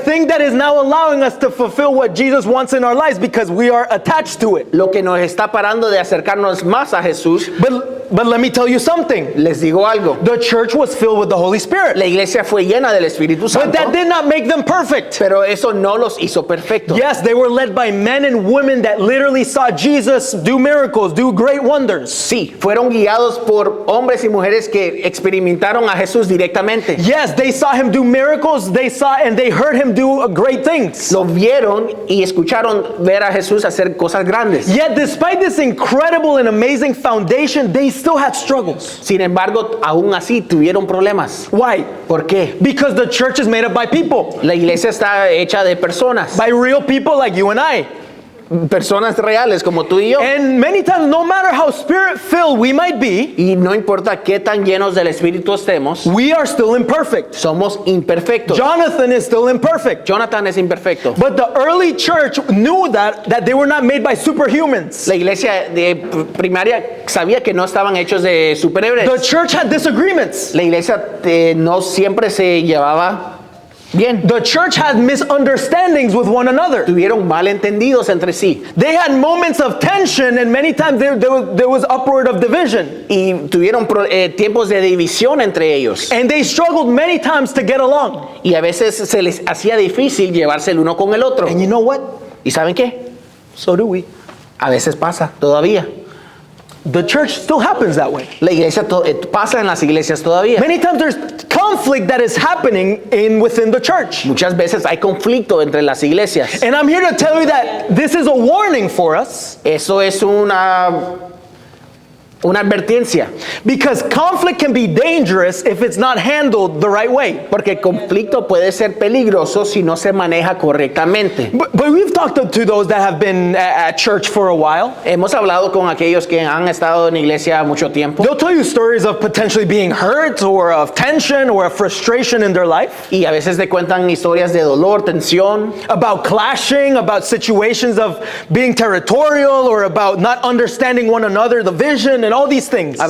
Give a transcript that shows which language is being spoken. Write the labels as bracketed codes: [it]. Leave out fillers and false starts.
[en] thing that is now allowing us to fulfill what Jesus wants in our lives because we are attached to it. [es] Lo que nos está parando de acercarnos más a Jesús. [en] But let me tell you something. [es] Les digo algo. [en] The church was filled with the Holy Spirit. [es] La iglesia fue llena del Espíritu [en] But [es] Santo. [en] that did not make them perfect. [es] Pero eso no los hizo perfectos. [en] Yes, they were led by men and women that literally saw Jesus do miracles, do great wonders. [es] Sí, fueron guiados por hombres y mujeres que experimentaron a Jesús directamente. [en] Yes, they saw him do miracles, they saw and they heard him do great things. [es] Lo vieron y escucharon ver a Jesús hacer cosas grandes. [en] Yet despite this incredible and amazing foundation, they still had struggles. [es] Sin embargo, aún así tuvieron problemas. [en] Why? [es] ¿Por qué? [en] Because the church is made up by people, [es] La iglesia está hecha de personas. [en] by real people like you and I. [es] Personas reales como tú y yo. [en] And many times, no matter how spirit-filled we might be, [es] Y no importa qué tan llenos del Espíritu estemos, [en] we are still imperfect. [es] somos imperfectos. [en] Jonathan is still imperfect. [es] Jonathan es imperfecto. [en] But the early church knew that they were not made by superhumans. [es] La iglesia de primaria sabía que no estaban hechos de superhéroes. [en] The church had disagreements. [es] La iglesia no siempre se llevaba Bien, [en] The church had misunderstandings with one another. [es] tuvieron malentendidos entre sí [en] They had moments of tension, and many times there was upward of division. [es] y tuvieron tiempos de división entre ellos. [en] And they struggled many times to get along. [es] Y a veces se les hacía difícil llevarse el uno con el otro. [en] And you know what? [es] ¿Y saben qué? [en] So do we. [es] A veces pasa todavía. [en] The church still happens that way. [es] La iglesia pasa en las iglesias todavía. [en] Many times there's conflict that is happening within the church. [es] Muchas veces hay conflicto entre las iglesias. [en] And I'm here to tell you that this is a warning for us, [es] Eso es una advertencia, [en] because conflict can be dangerous if it's not handled the right way. [es] porque el conflicto puede ser peligroso si no se maneja correctamente. [en] But we've talked to those that have been at church for a while. [es] Hemos hablado con aquellos que han estado en iglesia mucho tiempo [en] They'll tell you stories of potentially being hurt or of tension or of frustration in their life, [es] y a veces te cuentan historias de dolor, tensión, [en] about clashing, about situations of being territorial or about not understanding one another, the vision, and all these things.